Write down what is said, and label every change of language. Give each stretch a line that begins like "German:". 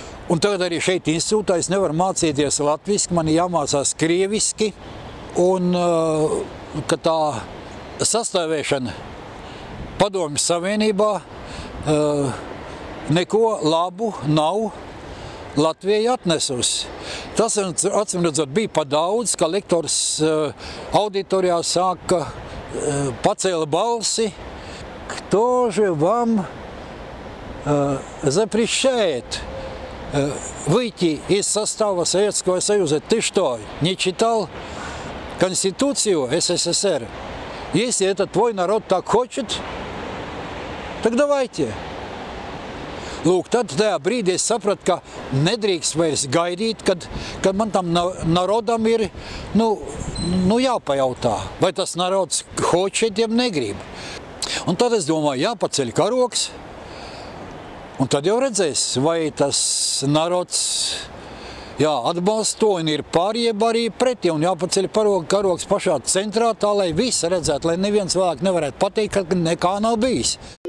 Latvian: Un tagad arī šeit institūtā es nevaru mācīties latviski, man jāmācās krieviski, un ka tā sastāvēšana Padomju Savienībā neko labu nav Latvijai atnesusi. Tas, acīm redzot, bija pa daudz, ka lektors auditorijā sāka pacēla balsi.
Russian: Kto же вам запрещает выйти из состава Советского Союза? Ты что, не читал Конституцию СССР? Если это твой народ так хочет, так давайте.
Latvian: Lūk, tad tajā brīdī es sapratu, ka nedrīkst vairs gaidīt, kad man tam narodam ir jāpajautā, vai tas narods хочет, jeb negrib. Un tad es domāju, jāpaceļ karogs, un tad jau redzēs, vai tas narods atbalsta to un ir pār, jeb arī pretī, un jāpaceļ karogs pašā centrā, tā lai visi redzētu, lai neviens cilvēks nevarētu pateikt, ka nekā nav bijis.